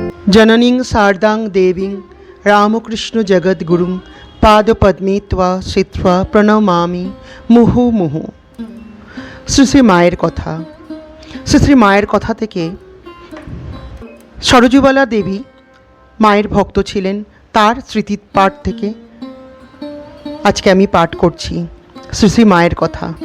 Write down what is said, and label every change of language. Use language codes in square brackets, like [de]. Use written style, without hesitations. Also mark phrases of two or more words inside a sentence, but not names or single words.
[sa] जननीं शारदां देवीं रामकृष्ण जगद्गुरुं पादपद्मे त्वा श्रित्वा प्रणमामि মুহুর্মুহু। [bn] শ্রী শ্রী মায়ের কথা। শ্রী শ্রী মায়ের কথা থেকে সরজুবালা দেবী মায়ের ভক্ত ছিলেন, তার স্মৃতি পাঠ থেকে আজকে আমি পাঠ করছি শ্রী শ্রী মায়ের কথা।